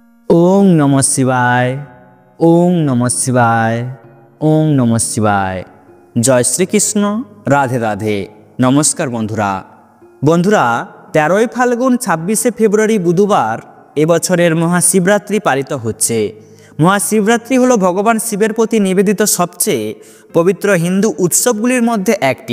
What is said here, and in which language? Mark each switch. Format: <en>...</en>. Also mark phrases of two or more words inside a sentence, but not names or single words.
<sa>ওং নমঃ শিবায়। ওং নমঃ শিবায়। ওং নমঃ শিবায়। জয় শ্রীকৃষ্ণ।</sa> <bn>রাধে রাধে। নমস্কার বন্ধুরা। 13ই ফাল্গুন 26শে ফেব্রুয়ারি বুধবার এবছরের মহাশিবরাত্রি পালিত হচ্ছে। মহাশিবরাত্রি হলো ভগবান শিবের প্রতি নিবেদিত সবচেয়ে পবিত্র হিন্দু উৎসবগুলির মধ্যে একটি।</bn>